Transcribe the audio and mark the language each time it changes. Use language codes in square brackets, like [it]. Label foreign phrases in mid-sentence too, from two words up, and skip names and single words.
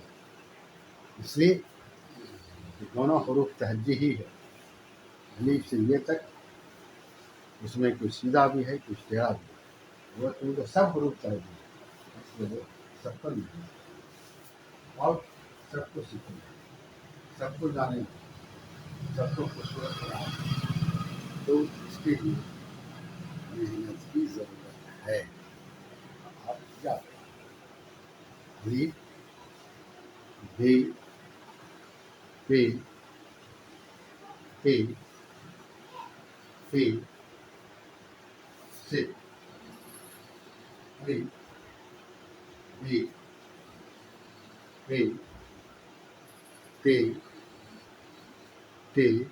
[ur] اس لیے کہ دونوں حروف تہجی ہی ہے، الف سے یہ تک، اس میں کچھ سیدھا بھی ہے کچھ ٹیڑھا بھی ہے، وہ تم کو سب حروف تہجی ہے، اس لیے وہ سب پر محنت اور سب کو سیکھنا، سب کو جانے، سب کو خوبصورت بنانا، تو اس کے لیے محنت کی ضرورت ہے. آپ کیا کریں؟ الف ب پ پ ف س، الف ب پ پ ت